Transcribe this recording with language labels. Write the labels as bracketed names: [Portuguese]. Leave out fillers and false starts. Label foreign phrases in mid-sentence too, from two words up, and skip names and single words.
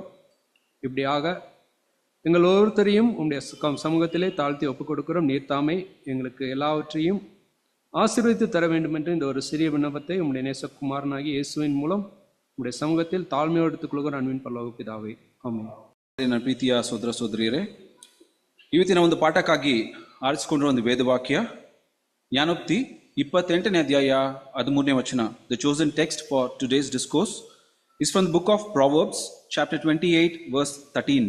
[Tamil] இப்படியாக எங்கள் ஒவ்வொருத்தரையும் உங்களுடைய சமூகத்திலே தாழ்த்தி ஒப்புக் கொடுக்கிறோம். நீர் தாமே எங்களுக்கு எல்லாவற்றையும் ஆசீர்வதித்து தர வேண்டும் என்று இந்த ஒரு சிறிய விண்ணப்பத்தை உங்களுடைய நேசகுமாரனாகி இயேசுவின் மூலம் உங்களுடைய சமூகத்தில் தாழ்மையோடு எடுத்துக்கொள்கிற அன்பின் பரலோக பிதாவே, [Kannada] ಆಮೆನ್. ನನ್ನ ಪ್ರೀತಿಯ ಸೋದರ ಸೋದರಿಯರೇ, ಇವತ್ತಿನ ಒಂದು ಪಾಠಕ್ಕಾಗಿ ಆರಿಸಿಕೊಂಡಿರುವ ಒಂದು ವೇದವಾಕ್ಯ ಜ್ಞಾನೋಕ್ತಿ 28ನೇ ಅಧ್ಯಾಯ 13ನೇ ವಚನ. [English] The chosen text for today's discourse is from the book of Proverbs chapter 28 verse 13.